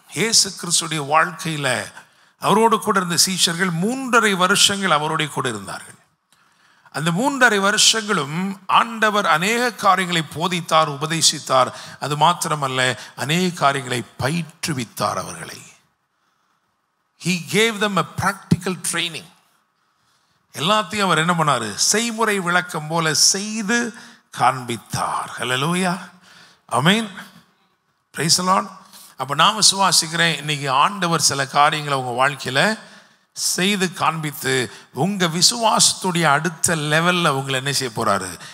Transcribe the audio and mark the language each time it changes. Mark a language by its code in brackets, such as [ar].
[ta] இயேசு கிறிஸ்துடைய வாழ்க்கையில் அவரோடு கூட இருந்த சீஷர்கள் 3.5 வருஷங்கள் அவரோட கூட இருந்தார்கள். அந்த 3.5 வருஷங்களும் ஆண்டவர் அநேக காரியங்களை போதித்தார், உபதேசித்தார். அது மாத்திரமல்ல, அநேக காரியங்களை பயிற்றுவித்தார் அவர்களை. [en] He gave them a practical training. [ta] எல்லாத்தையும் அவர் என்ன பண்ணாரு? செய்முறை விளக்கம் போல செய்து காண்பித்தார். ஹல்லேலூயா, ஆமென், [en] Praise the Lord. [ta] அப்போ நான் விசுவாசிக்கிறேன், இன்னைக்கு ஆண்டவர் சில காரியங்களை உங்கள் வாழ்க்கையில் செய்து காண்பித்து உங்கள் விசுவாசத்துடைய அடுத்த லெவலில் உங்களை என்ன செய்ய போகிறாரு?